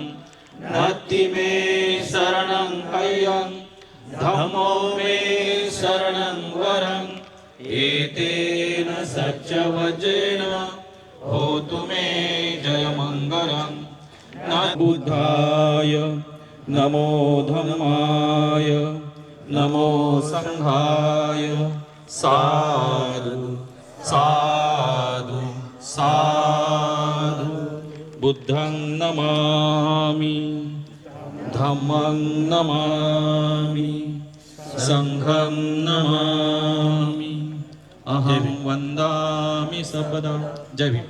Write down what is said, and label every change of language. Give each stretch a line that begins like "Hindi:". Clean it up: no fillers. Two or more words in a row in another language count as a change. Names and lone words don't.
Pali: नास्ति मे शरणं ह्ययं धम्मो मे शरणं वरं एतेन सच्चवचेन भूतु मे जयमङ्गलं. न बुद्धाय नमो धम्माय नमो संघाय साधु साधु साधु. बुद्धं नमामि धम्मं नमामि संघं नमामि अहं वंदामि सर्वदा.
Hindi: जय भीम.